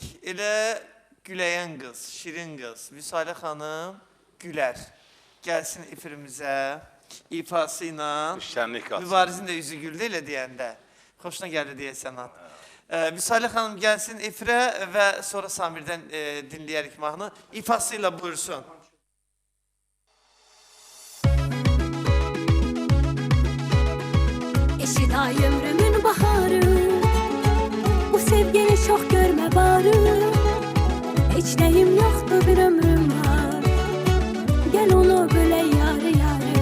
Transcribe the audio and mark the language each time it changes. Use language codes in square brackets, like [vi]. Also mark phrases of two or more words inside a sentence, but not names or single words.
[az] Elə güləyən qız, şirin qız, Vüsalə xanım gülər. Gəlsin efirimizə, ifası ilə. Şənlik qatsın. Mübarizin də üzü güldü elə deyəndə. Xoşuna gəldi deyəsən ad. Vüsalə xanım gəlsin efirə və sonra Samirdən dinləyərik mahnı. İfası ilə buyursun. [tr] Eşit ay ömrümün baharı, bu sevgini çok görme bari. Hiç neyim yoktu bir ömrüm var, gel onu böyle yarı yarı.